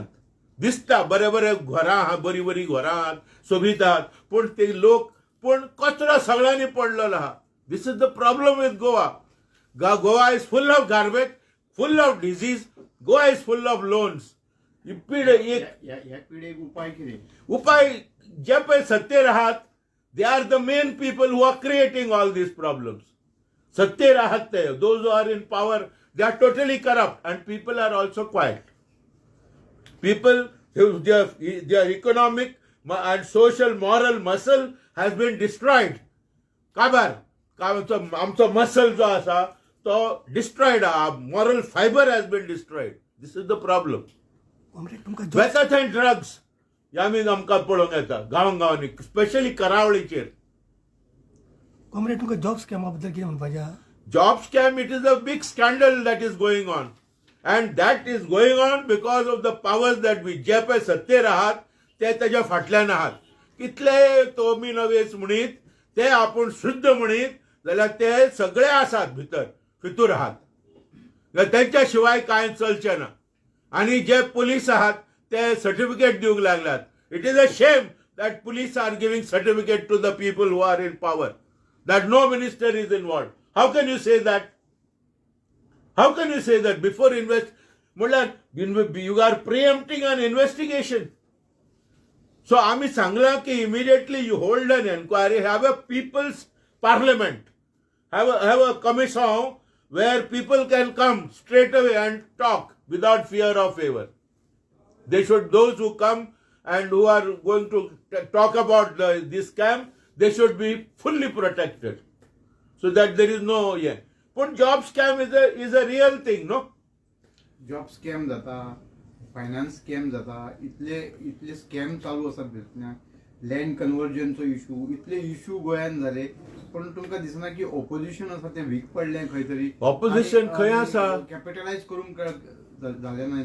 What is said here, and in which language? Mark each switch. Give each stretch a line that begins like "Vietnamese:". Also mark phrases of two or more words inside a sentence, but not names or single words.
Konkani: दिसता बरे घरां आहा, बरीं घरां आहात, सोबीत आहात, पूण ते लोक कचरो सगळ्यांनी पडलेलो आहा.
English: this is the problem with Goa. Goa is full of garbage, full of disease. Goa is full of loans.
Konkani: ह्या पिढेक उपाय कितें? उपाय जे पळय सत्तेर आहात,
English: they are the main people who are creating all these problems.
Konkani: सत्तेर आहात ते,
English: those who are in power, they are totally corrupt and people are also quiet. पीपल their economic and social moral muscle has been destroyed.
Konkani: काबार आमचो मसल जो आसा तो डिस्ट्रॉयड आहा.
English: moral fiber has been destroyed. this is the problem.
Konkani: वेता थंय ड्रग्स आमी आमकां पळोवंक येता गांवांनी, स्पेशली करावळीचेर. कॉम्रेड तुमकां
English: job scam
Konkani: बद्दल कितें म्हणपाचें आहा?
English: Job scam, it is a big scandal that is going on. And that is going on because of the powers that we
Konkani: जे पळय सत्तेर आहात ते ताच्या फाटल्यान आहात. कितले तोमी नवेस म्हणीत, ते आपूण शुद्ध म्हणीत जाल्यार ते सगळे आसात भितर आहात. त्यांच्या शिवाय कांय चलचे ना. आनी जे पुलीस आहात ते सर्टिफिकेट दिवंक लागल्यात.
English: it is a shame that police are giving certificate to the people who are in power, that no minister is involved. How can you say that? How can you say that before you are preempting an investigation? So
Konkani: आम्ही सांगला की
English: immediately you hold an inquiry, have a people's parliament, have a commission where people can come straight away and talk without fear of favor. Those who come and who are going to talk about this scam, they should be fully protected. So that there is no But job scam is a real thing, no? job scam
Konkani: जाता,
English: finance scam
Konkani: जाता, इतले स्कॅम चालू आसात भितरल्यान.
English: land conversion issue,
Konkani: इतले इशू गोंयांत जाले, पण तुमकां दिसना की ऑपोजिशन आसा तें वीक पडलें खंय तरी? ऑपोजिशन खंय आसा? कॅपिटलायज करूंक जालें ना.